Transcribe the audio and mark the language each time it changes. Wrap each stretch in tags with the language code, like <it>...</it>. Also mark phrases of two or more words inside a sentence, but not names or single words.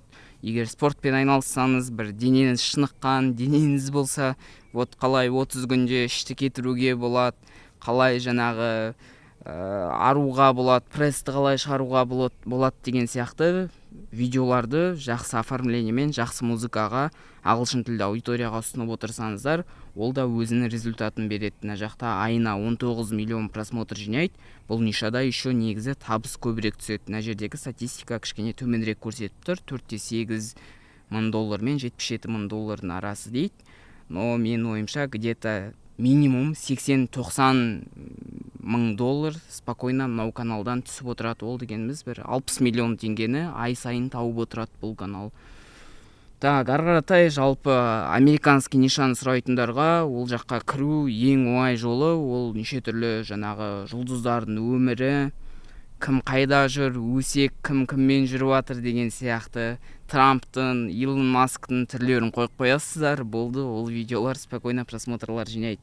<kk>Егер спортпен айналыссаңыз, бір денеңіз шыныққан, денеңіз болса, вот қалай 30 күнде ішті кетіруге болады, қалай жаңағы аруға болады, прессті қалай шығаруға болады деген сияқты видеоларды жақсы оформлениемен, жақсы музыкаға, ағылшын тілді аудиторияға ұсынып отырсаңыздар, ол да өзінің результатын береді. Мына жақта айына 19 миллион просмотр жинайды. Бұл нишада еще негізі табыс көбірек түседі. Мына жердегі статистика кішкене төменірек көрсетіп тұр. 4-8 мың доллар мен 77 мың доллардың арасы дейді. Но мен ойымша</kk> <ru>где-то минимум</ru> <kk>80-90 мың доллар спокойно мынау каналдан түсіп отырады. Ол дегеніміз бір 60 миллион теңгені ай сайын тауып отырады бұл канал. Так, ары қаратай жалпы американский нишаны сұрайтындарға ол жаққа кіру ең оңай жолы, ол неше түрлі жаңағы жұлдыздардың өмірі, кім қайда жүр, өсек кім кіммен жүріп жатыр деген сияқты, Трамптың, Илон Масктың түрлерін қойып қоясыздар, болды, ол видеолар спокойно просмотрлар жинайды.</kk>